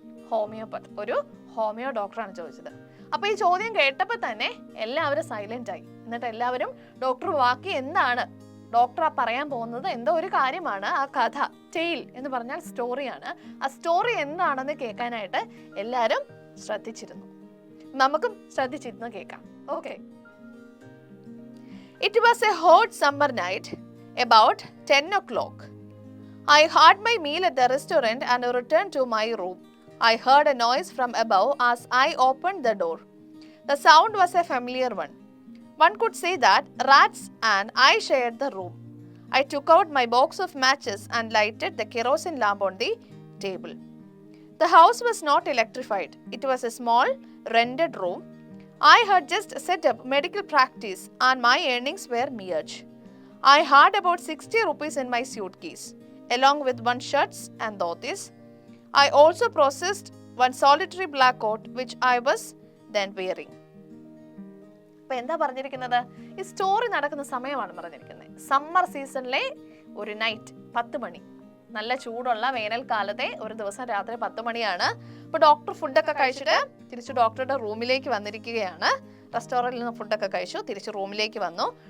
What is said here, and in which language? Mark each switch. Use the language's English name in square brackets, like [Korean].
[Malayalam] ഹോമിയോപത്ത്, ഒരു ഹോമിയോ ഡോക്ടറാണ് ചോദിച്ചത്. അപ്പൊ ഈ ചോദ്യം കേട്ടപ്പോൾ തന്നെ എല്ലാവരും സൈലന്റ് ആയി. എന്നിട്ട് എല്ലാവരും ഡോക്ടർ ബാക്കി എന്താണ് ഡോക്ടർ പറയാൻ പോകുന്നത്, എന്തോ ഒരു കാര്യമാണ്, ആ കഥ, ടെയിൽ എന്ന് പറഞ്ഞാൽ സ്റ്റോറിയാണ്, ആ സ്റ്റോറി എന്താണെന്ന് കേൾക്കാനായിട്ട് എല്ലാവരും ശ്രദ്ധിച്ചിരുന്നു. നമുക്കും ശ്രദ്ധിച്ചിരുന്ന് കേൾക്കാം. Okay. [English] It was a hot summer night, about 10 o'clock. I had my meal at the restaurant and returned to my room. I heard a noise from above as I opened the door. The sound was a familiar one. One could say that rats and I shared the room. I took out my box of matches and lighted the kerosene lamp on the table. The house was not electrified. It was a small, rented room. I had just set up medical practice and my earnings were meagre. I had about 60 rupees in my suitcase, along with one shirts and dhotis. I also possessed one solitary black coat which I was then wearing. [Malayalam] അപ്പോൾ എന്താ പറഞ്ഞിരിക്കുന്നത്? ഈ story നടക്കുന്ന സമയമാണ് പറഞ്ഞിരിക്കുന്നത്. Summer സീസണിലെ ഒരു night, 10 മണി, നല്ല ചൂടുള്ള വേനൽക്കാലത്തെ ഒരു ദിവസം രാത്രി 10 മണിയാണ്. അപ്പോൾ ഡോക്ടർ ഫുഡൊക്കെ കഴിച്ചിട്ട് തിരിച്ച് ഡോക്ടറുടെ റൂമിലേക്ക് വന്നിരിക്കുകയാണ്. റെസ്റ്റോറൻറ്റിൽ നിന്ന് ഫുഡൊക്കെ കഴിച്ചു, തിരിച്ച് റൂമിലേക്ക് വന്നു.